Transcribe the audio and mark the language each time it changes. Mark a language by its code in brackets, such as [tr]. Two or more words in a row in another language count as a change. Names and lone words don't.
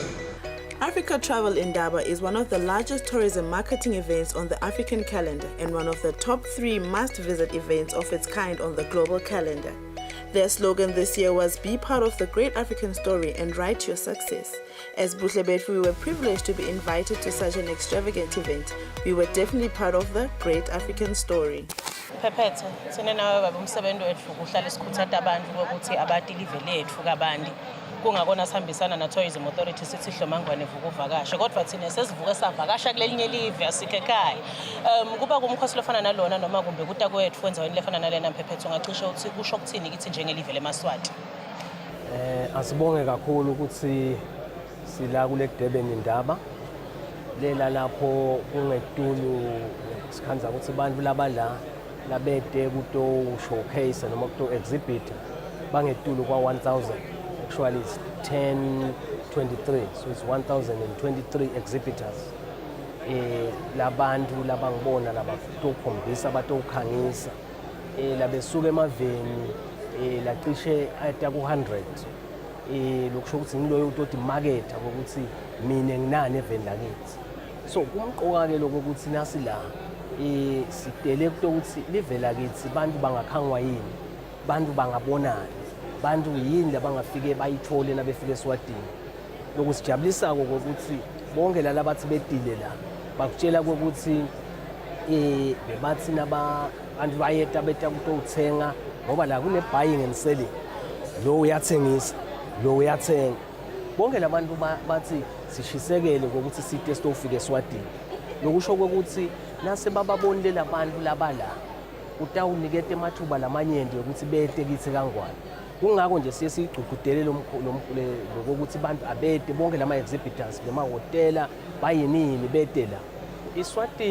[en] Africa Travel Indaba is one of the largest tourism marketing events on the African calendar and one of the top 3 must-visit events of its kind on the global calendar. Their slogan this year was "Be part of the great African story and write your success." As Buhle Betfu, we were privileged to be invited to such an extravagant event. We were definitely part of the great African story. [ss] Phephethe thina nawe baba umsebenzi wethu kuhlala sikhuthata abantu ukuthi abatilive lethu kabantu kungakona sihambisana na Tourism Authority sithi Hlomangwane vuka uvakashe kodwa thina sesivuka savakasha kulelinye live asike ekhaya. Kuba kumkhosi lofana nalona noma kumbe kuta kwethu enzaweni lefana nalena Phephethe ungacishe uthi kusho ukuthini kithi njengelive leMaswati. Asibonge kakhulu ukuthi sila kule Durban indaba lela lapho kungetulu sikhanza ukuthi abantu labala labede kuto showcase noma kuto exhibit bangetulu kwa 1000. [en] Actually it's 1023, so it's 1023 exhibitors. [ss] Labantu labangibona labatokhombisa batokhangisa labesuka emaveni lacishe aya ku 100 lokusho ukuthi ngiloyo uthi market ukuthi mina nginani event lakithi. So kumqoka ke lokho ukuthi nasi la sidele ukuthi live lakithi bantu bangakhangwa yini, bantu bangabonani, bantu yini labangafike bayithole nabefike eSwatini. Lokusijabulisa ukuthi bonke lalabathi bedile la bakutshela ukuthi bebathi nabantu bayeta beta ukuthenga ngoba la kune [en] buying and selling. [ss] Lo uyathengisa, lo uyathenga. Bonke labantu bathi sishisekele ukuthi sithe stofike eSwatini. Lokusho ukuthi nase bababonile labantu labala utawunikete emathuba lamanyende ukuthi bete kithi kangwane. Kungakho nje siye sigqugqudele lokuthi abantu abede bonke lama exhibitors noma hotela bayinini bete la.